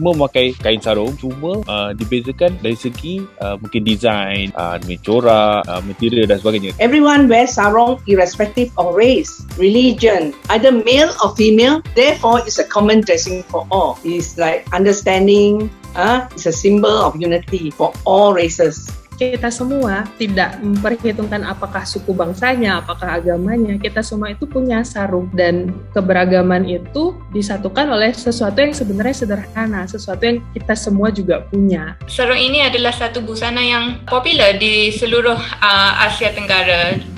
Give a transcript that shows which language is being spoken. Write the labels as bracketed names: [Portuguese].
[Malay] Semua memakai kain sarung, cuma dibezakan dari segi mungkin design, corak, material dan sebagainya. [English] Everyone wears sarong irrespective of race, religion, either male or female. Therefore, it's a common dressing for all. It's like understanding. It's a symbol of unity for all races. [Indonesian] Kita semua tidak memperhitungkan apakah suku bangsanya, apakah agamanya. Kita semua itu punya sarung dan keberagaman itu disatukan oleh sesuatu yang sebenarnya sederhana, sesuatu yang kita semua juga punya. Sarung ini adalah satu busana yang popular di seluruh Asia Tenggara.